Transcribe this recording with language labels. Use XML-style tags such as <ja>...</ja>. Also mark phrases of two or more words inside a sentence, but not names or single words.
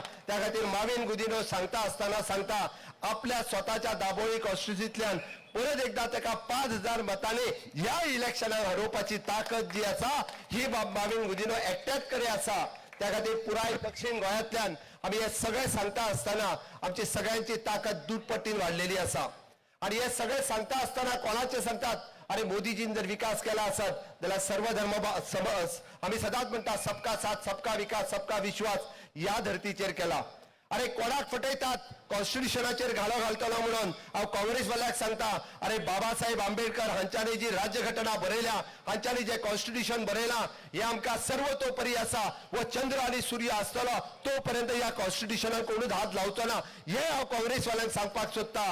<kok>त्या खातीर माविन गुदिनो सांगता असताना सांगता आपल्या स्वताच्या दाबोळी कॉन्स्टिट्युन्सींतल्यान परत एकदा तेका 5000 मतांनी ह्या इलेक्शनात हरोवपाची ताकद जी आसा ही बाब माविन गुदिनो एकट्याच कडेन आसा. त्या खातीर पुराय दक्षिण गोंयांतल्यान आमी हे सगळे सांगता असताना आमची सगळ्यांची ताकद दुप्पटीन वाडलेली आसा. आणि हे सगळे सांगता असताना कोणाचे सांगतात अरे मोदीजीन जर विकास केला असत जाल्यार सर्व धर्म आम्ही सदांच म्हणटा</kok> <hi>सबका साथ सबका विकास सबका विश्वास</hi> <kok>या धर्तीचेर केला. अरे कोणाक फटयतात कॉन्स्टिट्युशनाचेर घालो घालतलो म्हणून हांव काँग्रेसवाल्याक सांगता अरे बाबासाहेब आंबेडकर हांच्यानी जी राज्यघटना बरयल्या हांच्यानी जे कॉन्स्टिट्युशन बरयलां हे आमकां सर्वतोपरी आसा. व चंद्र आनी सूर्य आसतलो तो पर्यंत ह्या कॉन्स्टिट्युशनाक कोणूच हात लावचो ना हे हांव काँग्रेसवाल्यांक सांगपाक सोदता.</kok>